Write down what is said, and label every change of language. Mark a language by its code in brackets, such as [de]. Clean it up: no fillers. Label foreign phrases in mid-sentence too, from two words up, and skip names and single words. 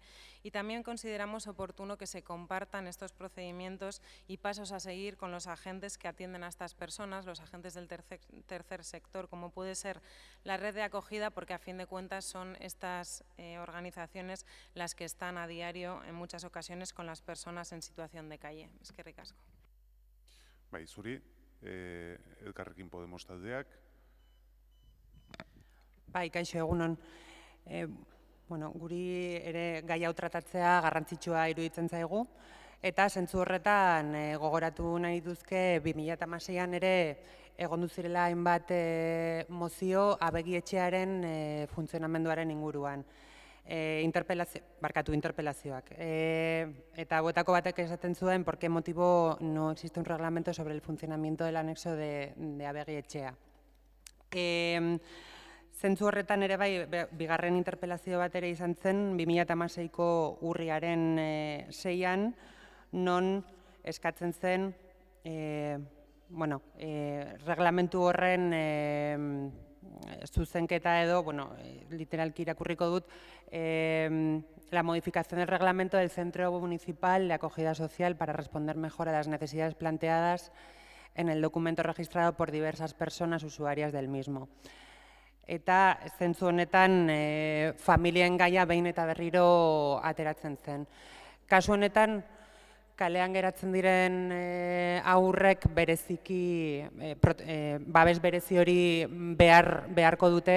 [es] Y también consideramos oportuno que se compartan estos procedimientos y pasos a seguir con los agentes que atienden a estas personas, los agentes del tercer sector, como puede ser la red de acogida, porque a fin de cuentas son estas organizaciones las que están a diario, en muchas ocasiones, con las personas en situación de calle. [eu] Eskerrik asko. Bai, zuri. Elkarrekin Podemos taldeak. Bai, kaixo egunon. Guri ere gai hau tratatzea garrantzitsua iruditzen zaigu, eta zentzu horretan gogoratu nahi duzke 2016an ere egon zirela hainbat mozio ABEGI etxearen funtzionamenduaren inguruan. Interpelazioak. Eta hauetako batek esaten zuen [es] por qué motivo no existe un reglamento sobre el funcionamiento del anexo de ABEGI etxea. [eu] Zentzu horretan ere bai, bigarren interpelazio bat ere izan zen 2016ko urriaren 6an, non eskatzen zen reglamentu horren zuzenketa edo, literalki irakurriko dut, [es] la modificación del reglamento del Centro Municipal de Acogida Social para responder mejor a las necesidades planteadas en el documento registrado por diversas personas usuarias del mismo. [eu] Eta zentzu honetan familien gaia behin eta berriro ateratzen zen. Kasu honetan, kalean geratzen diren haurrek bereziki, babes berezi hori beharko dute,